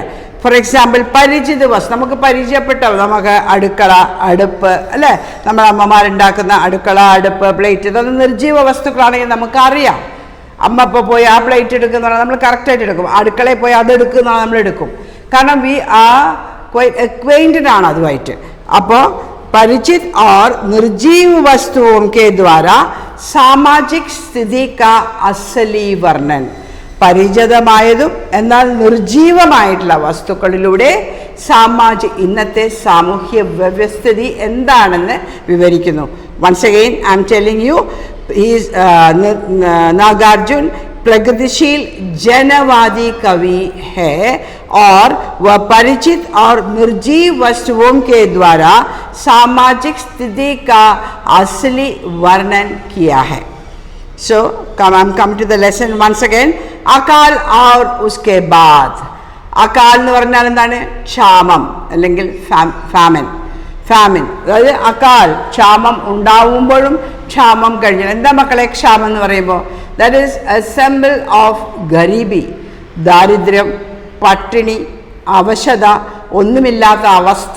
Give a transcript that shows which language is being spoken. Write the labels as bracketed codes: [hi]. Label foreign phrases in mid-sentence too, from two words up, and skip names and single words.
[en] for example, [ml] പരിചിത വസ്തു, നമുക്ക് പരിചയപ്പെട്ട, നമുക്ക് അടുക്കള, അടുപ്പ്, അല്ലേ, നമ്മുടെ അമ്മമാരുണ്ടാക്കുന്ന അടുക്കള, അടുപ്പ്, പ്ലേറ്റ്, ഇതൊന്നും നിർജീവ വസ്തുക്കളാണെങ്കിൽ നമുക്കറിയാം. അമ്മ ഇപ്പോൾ പോയി ആ പ്ലേറ്റ് എടുക്കുന്ന നമ്മൾ കറക്റ്റായിട്ട് എടുക്കും. അടുക്കളയിൽ പോയി അതെടുക്കുന്ന നമ്മൾ എടുക്കും. കാരണം [en] we are quite acquainted [ml] ആണ് അതുമായിട്ട്. [hi] അപ്പോൾ പരിചിത് और निर्जीव वस्तुओं के द्वारा सामाजिक स्थिति का असली वर्णन. [ml] പരിചിതമായതും എന്നാൽ നിർജീവമായിട്ടുള്ള വസ്തുക്കളിലൂടെ ഇന്നത്തെ സാമൂഹ്യ വ്യവസ്ഥിതി എന്താണെന്ന് വിവരിക്കുന്നു. [en] once again I am telling you, [hi] नागार्जुन प्रगतिशील जनवादी कवि है और वह परिचित और निर्जीव वस्तुओं के द्वारा सामाजिक स्थिति का असली वर्णन किया है. [en] So come to the lesson once again. [hi] अकाल और उसके बाद. अकाल [ml] എന്ന് പറഞ്ഞാൽ എന്താണ്? ക്ഷാമം അല്ലെങ്കിൽ ഫാമിൻ. അതായത് അകാൽ, ക്ഷാമം ഉണ്ടാവുമ്പോഴും ക്ഷാമം കഴിഞ്ഞു. എന്താ മക്കളെ ക്ഷാമം എന്ന് പറയുമ്പോൾ? [en] that is a symbol of [ml] ഗരീബി, ദാരിദ്ര്യം, പട്ടിണി, അവശത, ഒന്നുമില്ലാത്ത അവസ്ഥ.